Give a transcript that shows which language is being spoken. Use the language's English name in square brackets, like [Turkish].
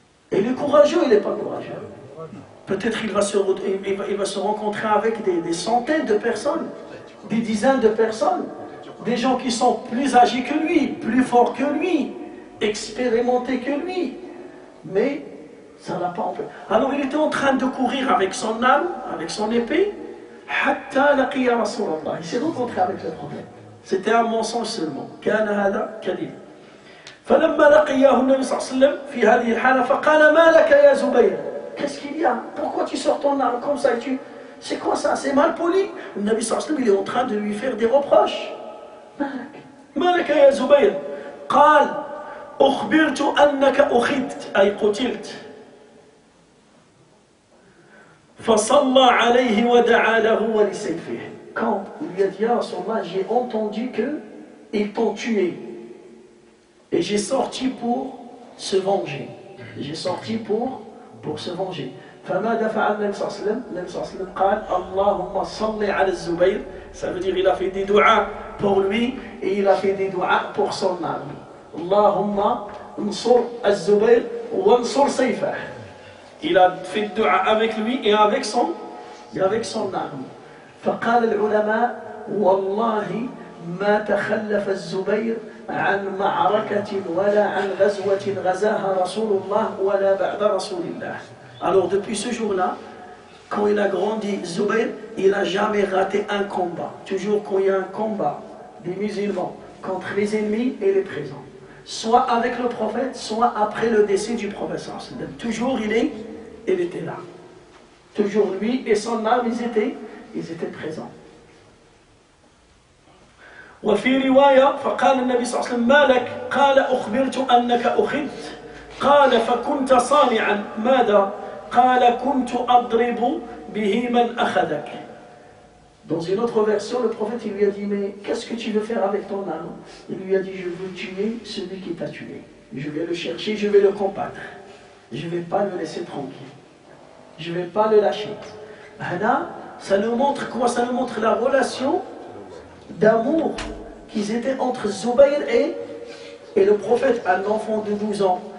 [French] Et le courageux, il n'est pas courageux. Peut-être il va se rencontrer avec des centaines de personnes, des dizaines de personnes, des gens qui sont plus âgés que lui, plus forts que lui, expérimentés que lui. Mais ça l'a pas empêché. Alors il était en train de courir avec son âme, avec son épée, [Arabic] hatta laqiya Rasulallah. [French] Il s'est rencontré avec le prophète. C'était un mensonge seulement. [Arabic] كان هذا كذب. فلما لقيه النبي صلى الله عليه وسلم في هذه الحالة فقال ما لك يا زبير. [French] Qu'est-ce qu'il y a? Pourquoi tu sors ton arme comme ça? C'est quoi ça? C'est mal poli. Le Nabi sallallahu alayhi wa sallam, il est en train de lui faire des reproches. [Arabic] ما لك يا زبير. قال أخبرت أنك أخذت أي قتلت. فصلى عليه ودعا له ولسيفه. [French] Quand il lui a dit à Rasulallah, j'ai entendu qu'ils t'ont tué. Et j'ai sorti pour se venger. J'ai sorti pour se venger. [Arabic] فماذا فعل النبي صلى الله عليه وسلم؟ النبي صلى الله عليه وسلم قال اللهم صل على الزبير. [French] Ça veut dire il a fait des du'as pour lui et il a fait des du'as pour son armée. [Arabic] Allahumma ansur az-Zubayr wa ansur sayfah. [French] Il a fait du'a avec lui et avec son armée. [Arabic] فقال العلماء والله ما تخلف الزبير عن معركة ولا عن غزوة غزاها رسول الله ولا بعد رسول الله. [French] Alors depuis ce jour-là, quand il a grandi, Zubayr, il n'a jamais raté un combat. Toujours quand il y a un combat des musulmans contre les ennemis et les présents. Soit avec le prophète, soit après le décès du prophète. Toujours il était là. Toujours lui et son âme, ils étaient présents. [Arabic] وفي رواية فقال النبي صلى الله عليه وسلم ما لك؟ قال أخبرت أنك أخذت. قال فكنت صانعا ماذا؟ قال كنت أضرب به من أخذك. [French] Dans une autre version, le prophète il lui a dit mais qu'est-ce que tu veux faire avec ton âme? Il lui a dit je veux tuer celui qui t'a tué. Je vais le chercher, je vais le combattre. Je ne vais pas le laisser tranquille. Je ne vais pas le lâcher. Là, ça nous montre quoi? Ça nous montre la relation d'amour qu'ils étaient entre Zubayr et le prophète, un enfant de 12 ans.